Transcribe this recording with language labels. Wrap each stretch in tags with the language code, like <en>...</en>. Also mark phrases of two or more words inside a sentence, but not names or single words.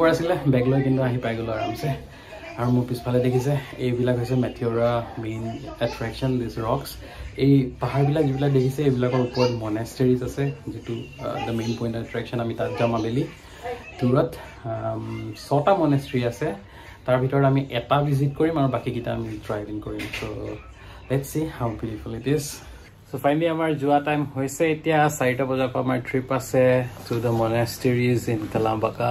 <as>আছিলে বেগ লৈ কিন্তু আহি পাই গ'লোঁ আৰামছে আৰু মোৰ পিছফালে দেখিছে এইবিলাক হৈছে মেটিঅ'ৰা</as> <en>main attraction this rocks</en> <as>এই পাহাৰবিলাক যিবিলাক দেখিছে এইবিলাকৰ ওপৰত মনেষ্টেৰিজ আছে যিটো</as> <en>the main point attraction</en> <as>আমি তাত যাম আবেলি দূৰত 6টা মনেষ্টেৰী আছে তাৰ ভিতৰত আমি এটা ভিজিট কৰিম আৰু বাকীকেইটা আমি ড্ৰাইভিং কৰিম</as> <en>so let's see how beautiful it is so finally</en> <as>আমাৰ যোৱা টাইম হৈছে এতিয়া 4টা বজাৰ পৰা আমাৰ ট্ৰিপ আছে</as> <en>to the monasteries in Kalabaka</en>